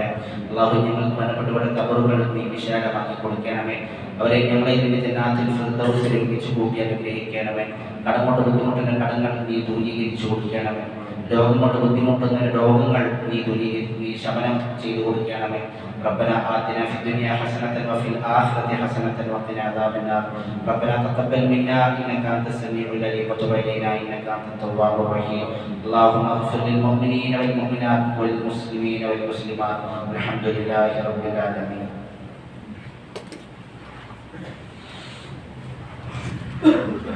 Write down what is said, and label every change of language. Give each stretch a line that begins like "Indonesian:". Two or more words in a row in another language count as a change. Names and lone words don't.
Malayalam: അല്ലാഹു ഞങ്ങൾക്ക് മരണപ്പെട്ടവരുടെ ഖബറുകൾ നീ വിശാലമാക്കി കൊടുക്കണമേ. അവരെ ഞങ്ങളെ ഇതിന്റെ ജന്നാത്തിൽ ഫിർദൗസിൽ ഒരുമിച്ച് കൂട്ടി അനുഗ്രഹിക്കണമേ. കടം കൊണ്ട് ബുദ്ധിമുട്ടുന്ന കടങ്ങൾ നീ ദൂരീകരിച്ചു കൊടുക്കണമേ. രോഗം കൊണ്ട് ബുദ്ധിമുട്ടുന്ന രോഗങ്ങൾ നീ ശമനം ചെയ്തു കൊടുക്കണമേ.
Arabic: ربنا آتنا في الدنيا حسنة وفي الآخرة حسنة وقنا عذاب النار. ربنا تقبل منا إنك أنت السميع العليم وتب علينا إنك أنت التواب الرحيم. اللهم اغفر للمؤمنين والمؤمنات والمسلمين والمسلمات والحمد لله رب العالمين.